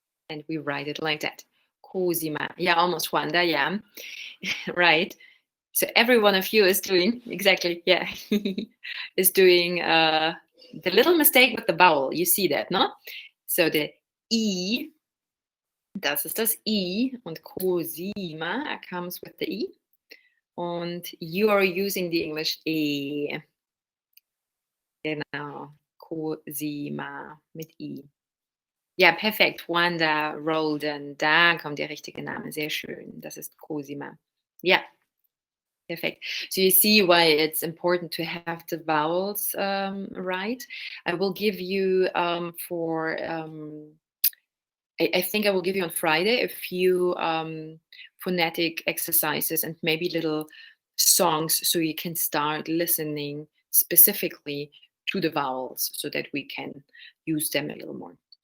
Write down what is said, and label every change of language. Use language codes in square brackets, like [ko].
[en] And we write it like that. Cosima. Yeah, almost Wanda, yeah. Right. So every one of you is doing, exactly, yeah, is doing the little mistake with the vowel. You see that, no? So the I, [de] das ist das I, und [en] Cosima comes with the I. Und you are using the English E. [de] Genau, Cosima mit I. Ja, perfekt. Wanda, Rolden, da kommt der richtige Name. Sehr schön. Das ist Cosima. Ja, perfect. [en] So you see why it's important to have the vowels right. I will give you I think I will give you on Friday a few phonetic exercises and maybe little songs so you can start listening specifically to the vowels so that we can use them a little more.